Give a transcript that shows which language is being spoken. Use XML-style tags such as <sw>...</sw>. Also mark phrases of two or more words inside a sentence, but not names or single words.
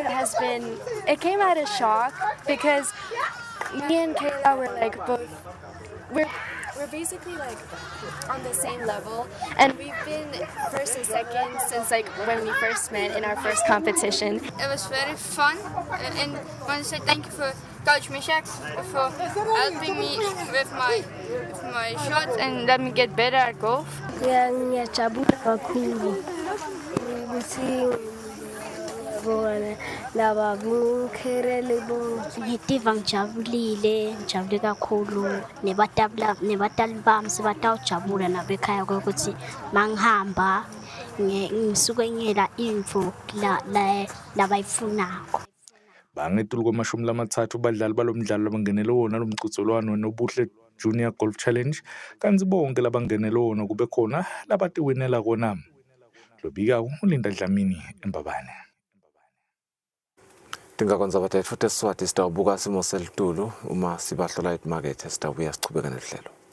<en>It came out of shock because me and Kayla were like both, we're basically like on the same level, and we've been first and second since like when we first met in our first competition. It was very fun, and I want to say thank you for Coach Mishak for helping me with my shots and let me get better at golf.</en> <ss>Ngiyajabula kakhulu ukuthi ngiyabona laba ngikherele bo ngitiva ngijabule kakhulu nebatali bami sebatawujabula nabekhaya ukuthi mangihamba ngisuke ngiyela info labayifunako. Bangetulu kwamashumi lamathathu badlali balomdlalo labangenele wona lomqhudelwano nobuhle Junior Golf Challenge kanti bonke labangenele wona kube khona labatiwinela kona. Lobika uLinda Dlamini eMbabane. Tingakwenza bathethu futhi Eswati sitawubuka simo selitulu uma sibahlola emarket sitawubuya sichubeka nehlelo.</ss>